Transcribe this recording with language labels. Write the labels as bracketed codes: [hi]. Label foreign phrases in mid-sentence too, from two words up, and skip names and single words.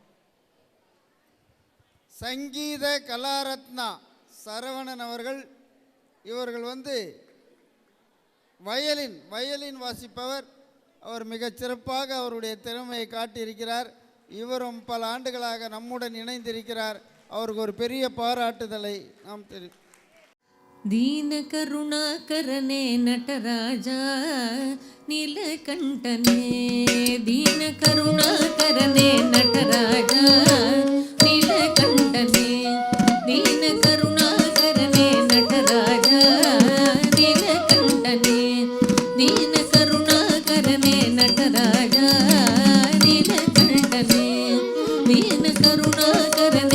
[ta] சங்கீத கலாரத்னா சரவணன் அவர்கள். இவர்கள் வந்து வயலின் வாசிப்பவர். அவர் மிகச் சிறப்பாக அவருடைய திறமையை காட்டியிருக்கிறார். இவரும் பல ஆண்டுகளாக நம்முடன் இணைந்திருக்கிறார். அவருக்கு ஒரு பெரிய பாராட்டுதலை நாம் தெரிவிக்கிறோம். தீன கருணாகரனே நடராஜா நீலகண்டனே, தீன கருணாகரனே நடராஜா நீலகண்டனே, தீன கருணாகரனே நடராஜா நீலகண்டனே, தீன கருணாகரனே நடராஜா நீலகண்டனே, தீன கருணாகரனே